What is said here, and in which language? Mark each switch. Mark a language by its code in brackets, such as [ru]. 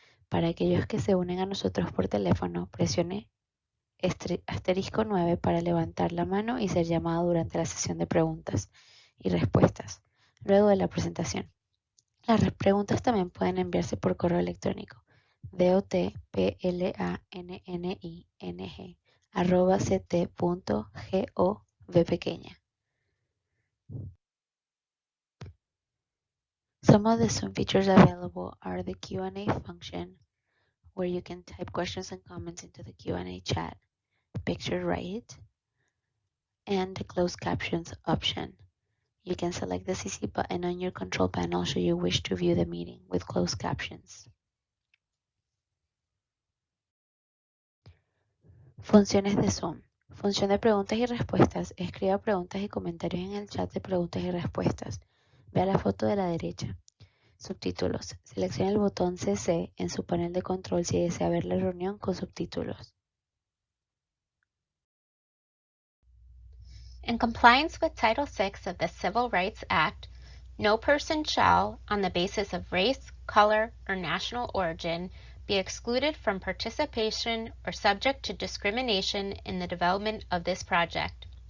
[es] Para aquellos que se unen a nosotros por teléfono, presione asterisco 9 para levantar la mano y ser llamado durante la sesión de preguntas y respuestas, luego de la presentación. Las preguntas también pueden enviarse por correo electrónico dotplanning@ct.gov. [en] Some of the Zoom features available are the Q&A function, where you can type questions and comments into the Q&A chat, picture right, and the closed captions option. You can select the CC button on your control panel should you wish to view the meeting with closed captions. [es] Funciones de Zoom. Función de preguntas y respuestas. Escriba preguntas y comentarios en el chat de preguntas y respuestas. Vea la foto de la derecha. Subtítulos. Seleccione el botón CC en su panel de control si desea ver la reunión con subtítulos. [en] In compliance with Title VI of the Civil Rights Act, no person shall, on the basis of race, color, or national origin, be excluded from participation or subject to discrimination in the development of this project.